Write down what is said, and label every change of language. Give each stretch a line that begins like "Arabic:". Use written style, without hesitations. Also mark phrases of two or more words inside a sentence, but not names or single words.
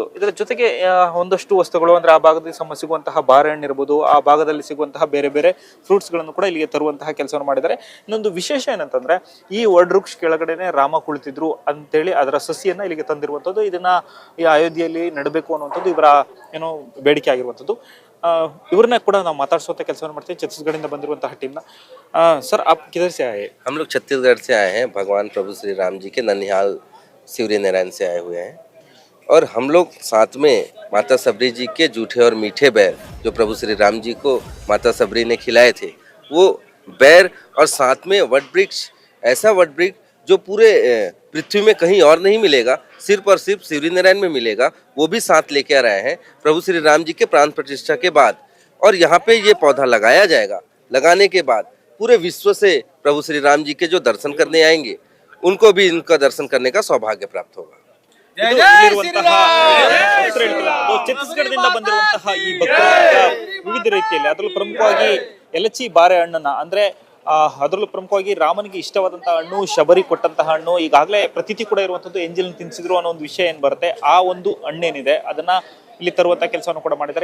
Kannada: ಇದರ ಜೊತೆಗೆ ಒಂದಷ್ಟು ವಸ್ತುಗಳು, ಅಂದ್ರೆ ಆ ಭಾಗದಲ್ಲಿ ಸಿಗುವಂತಹ ಬಾರೆಹಣ್ಣು ಇರ್ಬೋದು, ಆ ಭಾಗದಲ್ಲಿ ಸಿಗುವಂತಹ ಬೇರೆ ಬೇರೆ ಫ್ರೂಟ್ಸ್ ಗಳನ್ನು ಕೂಡ ಇಲ್ಲಿಗೆ ತರುವಂತಹ ಕೆಲಸವನ್ನು ಮಾಡಿದ್ದಾರೆ. ಇನ್ನೊಂದು ವಿಶೇಷ ಏನಂತಂದ್ರೆ ಈ ವಡ್ ವೃಕ್ಷ ಕೆಳಗಡೆನೆ ರಾಮ ಕುಳಿತಿದ್ರು ಅಂತೇಳಿ ಅದರ ಸಸಿಯನ್ನ ಇಲ್ಲಿಗೆ ತಂದಿರುವಂಥದ್ದು. ಇದನ್ನ ಈ ಅಯೋಧ್ಯೆಯಲ್ಲಿ ನೆಡಬೇಕು ಅನ್ನುವಂಥದ್ದು ಇವರ ಬೇಡಿಕೆ ಆಗಿರುವಂಥದ್ದು. इवरने ಕೂಡ ನಾವು ಮಾತಾಡಿಸುವಂತ ಕೆಲಸವನ್ನು ಮಾಡ್ತೀವಿ ಛತ್ತೀಸ್ಗಢದಿಂದ ಬಂದಿರುವಂತಹ टीम
Hindi: सर आप किधर से आए? हम लोग छत्तीसगढ़ से आए हैं। भगवान प्रभु श्री राम जी के ननिहाल शिवरी नारायण से आए हुए हैं और हम लोग साथ में माता सबरी जी के जूठे और मीठे बैर जो प्रभु श्री राम जी को माता सबरी ने खिलाए थे वो बैर और साथ में वट वृक्ष, ऐसा वट वृक्ष जो पूरे पृथ्वी में कहीं और नहीं मिलेगा, सिर्फ और सिर्फ शिवरी नारायण में मिलेगा, वो भी साथ लेके आ रहे हैं प्रभु श्री राम जी के प्राण प्रतिष्ठा के बाद। और यहाँ पे ये पौधा लगाया जाएगा। लगाने के बाद पूरे विश्व से प्रभु श्री राम जी के जो दर्शन करने आएंगे उनको भी इनका दर्शन करने का सौभाग्य प्राप्त होगा।
Kannada: ಛತ್ತೀಸ್ಗಢದಿಂದ ಬಂದಿರುವಂತಹ ಈ ಭಕ್ತರು ವಿವಿಧ ರೀತಿಯಲ್ಲಿ ಅದರಲ್ಲೂ ಪ್ರಮುಖವಾಗಿ ಎಲಚಿ ಬಾರೆಹಣ್ಣನ್ನ ಅಂದ್ರೆ ಅದರಲ್ಲೂ ಪ್ರಮುಖವಾಗಿ ರಾಮನಿಗೆ ಇಷ್ಟವಾದಂತಹ ಹಣ್ಣು, ಶಬರಿ ಕೊಟ್ಟಂತಹ ಹಣ್ಣು, ಈಗಾಗಲೇ ಪ್ರತೀತಿ ಕೂಡ ಇರುವಂತದ್ದು ಎಂಜಲ್ ತಿನ್ಸಿದ್ರು ಅನ್ನೋ ಒಂದು ವಿಷಯ ಏನ್ ಬರುತ್ತೆ, ಆ ಒಂದು ಹಣ್ಣೇನಿದೆ ಅದನ್ನ ಇಲ್ಲಿ ತರುವಂತ ಕೆಲಸವನ್ನು ಕೂಡ ಮಾಡಿದ್ದಾರೆ.